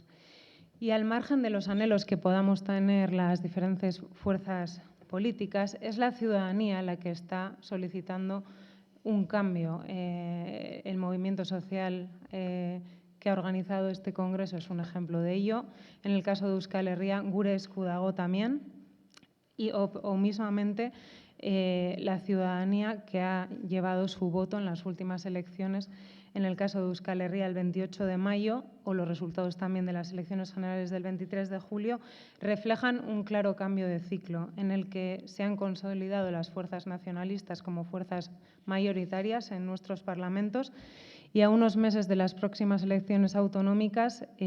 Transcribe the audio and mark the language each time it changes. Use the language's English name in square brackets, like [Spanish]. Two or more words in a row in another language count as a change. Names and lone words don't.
[Spanish] Y al margen de los anhelos que podamos tener las diferentes fuerzas políticas, es la ciudadanía la que está solicitando un cambio. El movimiento social que ha organizado este congreso es un ejemplo de ello. En el caso de Euskal Herria, gure esku dago también, o mismamente la ciudadanía que ha llevado su voto en las últimas elecciones, en el caso de Euskal Herria el 28 de mayo, o los resultados también de las elecciones generales del 23 de julio, reflejan un claro cambio de ciclo en el que se han consolidado las fuerzas nacionalistas como fuerzas mayoritarias en nuestros parlamentos, y a unos meses de las próximas elecciones autonómicas